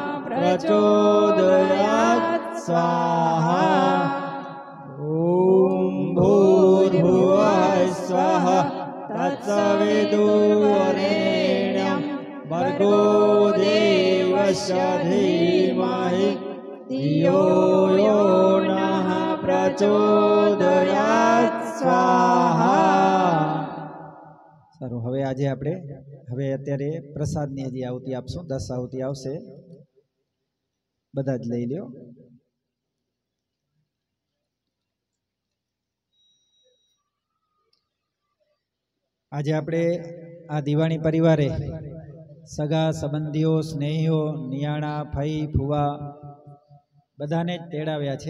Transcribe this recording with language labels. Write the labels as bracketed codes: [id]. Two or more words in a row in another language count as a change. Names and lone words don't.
[sa] प्रचोदयात् स्वाहा ॐ भूर्भुवः स्वः तत्सवितुर्वरेण्यं भर्गो देवस्य धीमहि धियो यो नः प्रचोदयात् स्वाहा. [gu] સારું, હવે આજે આપણે અત્યારે પ્રસાદની હજી આવતી આપશું. 10 આવતી આવશે, બધા જ લઈ લ્યો. આજે આપણે આ દિવાળી પરિવારે સગા સંબંધીઓ, સ્નેહીઓ, નિયાણા, ફઈ, ફુવા બધાને જ તેડાવ્યા છે.